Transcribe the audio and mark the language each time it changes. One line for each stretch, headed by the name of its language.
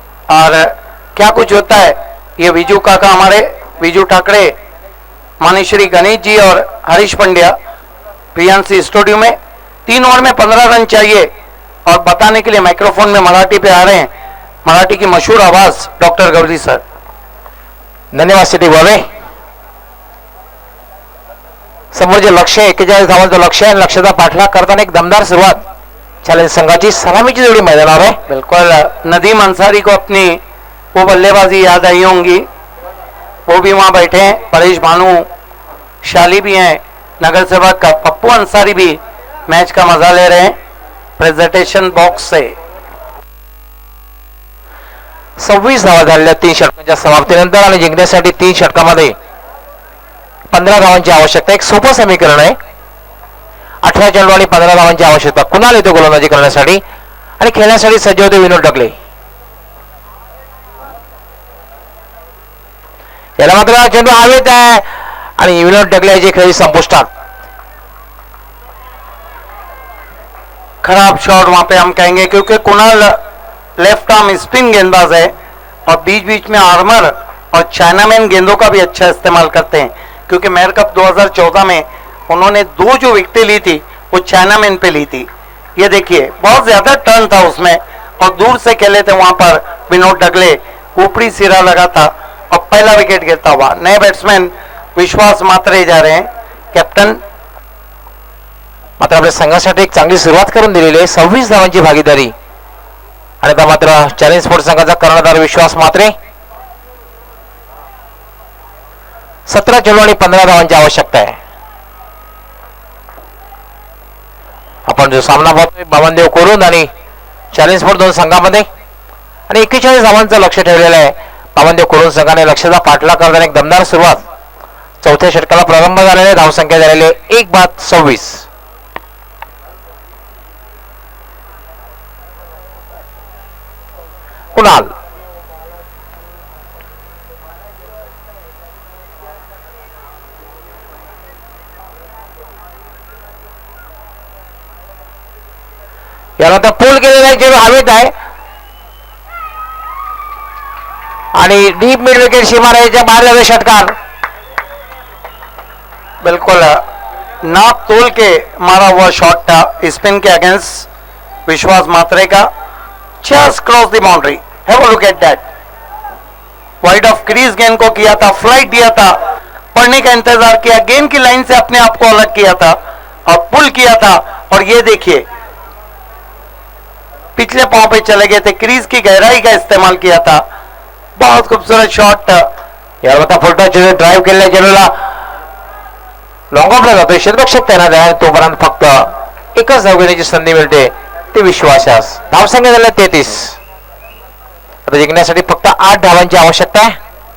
Hindi: और क्या कुछ होता है ये विजू काका, हमारे विजू ठाकरे, मानीश्री गणेश जी और हरीश पंड्या प्रियांशी स्टूडियो में. 3 ओवर में 15 रन चाहिए, और बताने के लिए माइक्रोफोन में मराठी पे आ रहे हैं मराठी की मशहूर आवाज डॉक्टर गवली सर.
Marathi: धन्यवाद सिटी गोवे. समोर जे लक्ष्य 41 धावांचं लक्ष्य आहे, लक्ष्याचा पाठलाग करताना एक दमदार सुरुवात चॅलेंज संघाची. सलामीची जोडी मैदानावर आहे.
Hindi: बिल्कुल नदीम अंसारी को अपनी वो बल्लेबाजी याद आई होंगी, वो भी वहां बैठे हैं. परेश भानु शाली भी हैं, नगर सेवक पप्पू अंसारी भी मैच का मजा ले रहे हैं प्रेजेंटेशन बॉक्स से.
Marathi: 26 धावा झालेल्या 3 षटकांच्या समाप्तीनंतर आणि जिंकण्यासाठी 3 षटकामध्ये 15 धावांची आवश्यकता. एक सोपं समीकरण आहे. 18 चेंडू आणि 15 धावांची आवश्यकता. कुणाल येतो गोलंदाजी करण्यासाठी आणि खेळण्यासाठी सज्ज होते विनोद डगले. याला मात्र चेंडू हवेत आहे आणि विनोद डगले याची खेळी संपुष्टात.
Hindi: खराब शॉट वहां पे हम कहेंगे, क्योंकि कुणाल लेफ्ट आर्म स्पिन गेंदबाज है और बीच बीच में आर्मर और चाइनामैन गेंदों का भी अच्छा इस्तेमाल करते हैं, क्योंकि मेयर कप 2014 में उन्होंने 2 जो विकेटें ली थी वो चाइनामैन पे ली थी. ये देखिए बहुत ज्यादा टर्न था उसमें और दूर से खेले थे वहां पर विनोद डगले. ऊपरी सिरा लगा था और पहला विकेट गिरता हुआ. नए बैट्समैन विश्वास मात्रे जा रहे हैं.
English: captain
Marathi: मात्र आपल्या संघासाठी एक चांगली सुरुवात करून दिलेली आहे. 26 धावांची भागीदारी आणि आता मात्र चॅलेंज स्पोर्ट्स संघाचा कर्णधार विश्वास मात्रे. 17 चेंडू आणि 15 धावांची आवश्यकता आहे. आपण जो सामना पाहतोय बामनदेव कोरुंद आणि चॅलेंज स्पोर्ट दोन संघामध्ये आणि 41 धावांचं लक्ष ठेवलेलं आहे. बामनदेव कोरुंद संघाने लक्ष्याचा पाठलाग करताना एक दमदार सुरुवात. चौथ्या षटकाला प्रारंभ झालेले धावसंख्या झालेली 1/26. कुणाल याला तर पूल केलेला आहे. चेंडू हवेत आहे आणि डीप मिड विकेट सीमारेषेच्या बाहेर जावे षटकार.
Hindi: बिल्कुल नाप तोल के मारा हुआ शॉट था स्पिन के अगेंस्ट विश्वास मात्रे का.
English: Just cross the boundary. Have a look at that.
Hindi: Wide of crease गेंद को किया था, फ्लाइट दिया था, पढ़ने का इंतजार किया, गेंद की लाइन से अपने आप को अलग किया था और पुल किया था. और ये देखिए पिछले पांव पे चले गए थे, क्रीज की गहराई का इस्तेमाल किया था. बहुत खूबसूरत शॉट.
Marathi: यावर आता फुलटा चेंडू ड्राईव्ह केलेल्या चेंडूला लॉंग ऑफला जातोय. क्षेत्ररक्षक तैनात आहे. तोपर्यंत फक्त एकच धाव घेण्याची संधी मिळते. ते विश्वासास. धावसंख्या झाल्या 33. आता जिंकण्यासाठी फक्त 8 धावांची आवश्यकता आहे.